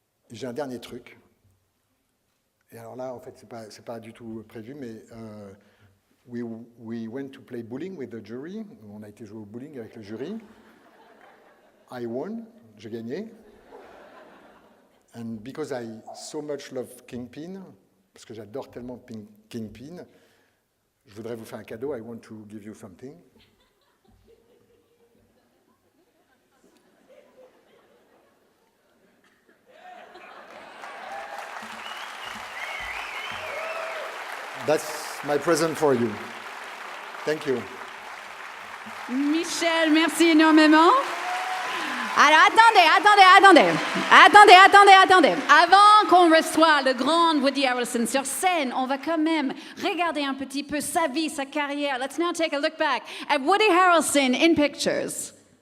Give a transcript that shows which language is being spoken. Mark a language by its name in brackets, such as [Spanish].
[French] Et j'ai un dernier truc. Et alors là, en fait, c'est pas du tout prévu, mais [English] we went to play bowling with the jury. [French] On a été jouer au bowling avec le jury. [English] I won, [French] j'ai gagné. [English] And because I so much love Kingpin, [French] parce que j'adore tellement Kingpin, je voudrais vous faire un cadeau. [English] I want to give you something. That's my present for you. Thank you. [French] Michel, merci énormément. Alors, attendez. Avant qu'on reçoive le grand Woody Harrelson sur scène, on va quand même regarder un petit peu sa vie, sa carrière. [English] Let's now take a look back at Woody Harrelson in pictures.